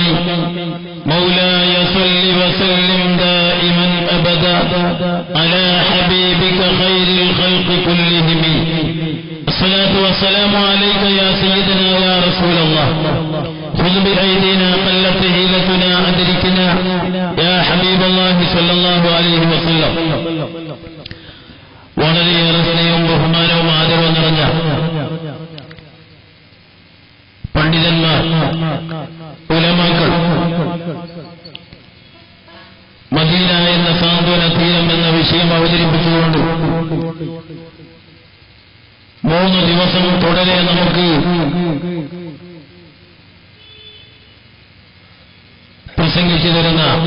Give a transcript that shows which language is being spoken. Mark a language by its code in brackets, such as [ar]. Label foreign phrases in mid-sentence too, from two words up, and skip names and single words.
[ar] مولاي صل وسلم دائما أبدا على حبيبك خير الخلق كلهم. الصلاة والسلام عليك يا سيدنا يا رسول الله. خذ بأيدينا قلت حيلتنا أدركنا يا حبيب الله صلى الله عليه وسلم. [ml] വളരെയേറെ സ്നേഹവും ബഹുമാനവും ആദരവും നിറഞ്ഞ പണ്ഡിതന്മാർ, ഉലമാക്കൾ, മദീന എന്ന സാന്ത്വന തീരം എന്ന വിഷയം അവതരിപ്പിച്ചുകൊണ്ട് 3 ദിവസം തുടരെ നമുക്ക് പ്രസംഗിച്ചു തരുന്ന